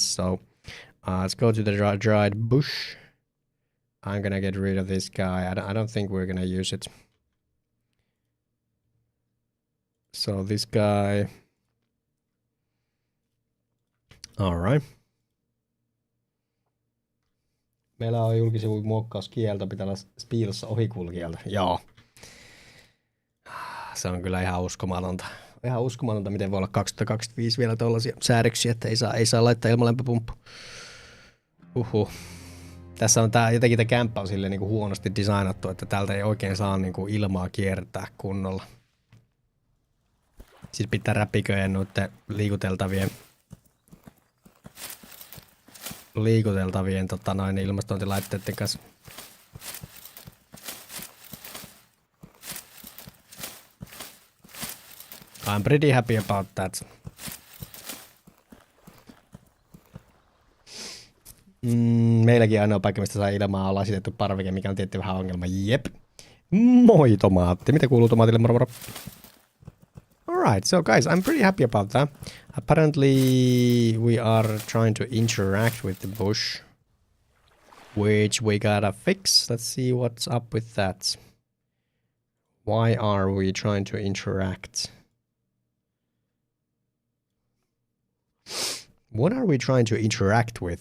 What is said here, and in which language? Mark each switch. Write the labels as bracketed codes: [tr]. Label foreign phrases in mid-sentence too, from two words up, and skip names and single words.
[en] So let's go to the dried bush. I'm gonna get rid of this guy. I don't think we're gonna use it. So this guy. Alright. [fi] Meillä on julkisivun muokkauskielto, pitää olla piilossa ohikulkijalta. Joo. Se on kyllä ihan uskomatonta. Ihan uskomatonta, miten voi olla 2025 vielä tollaisia säädöksiä, että ei saa laittaa ilmalämpöpumppu. Tässä on jotenkin tämä kämppä on silleen niinku huonosti designattu, että täältä ei oikein saa niinku ilmaa kiertää kunnolla. Siis pitää räpiköjen noiden liikuteltavien ilmastointilaitteiden kanssa. [en] I'm pretty happy about that. [fi] Meilläkin ainoa paikka, mistä saa ilmaa, on lasitettu parveke, mikä on tietty vähän ongelma. Jep. Moi tomaatti. Mitä kuuluu tomaatille? Moro moro. [en] Alright, so guys, I'm pretty happy about that. Apparently we are trying to interact with the bush, which we gotta fix. Let's see what's up with that. Why are we trying to interact? What are we trying to interact with?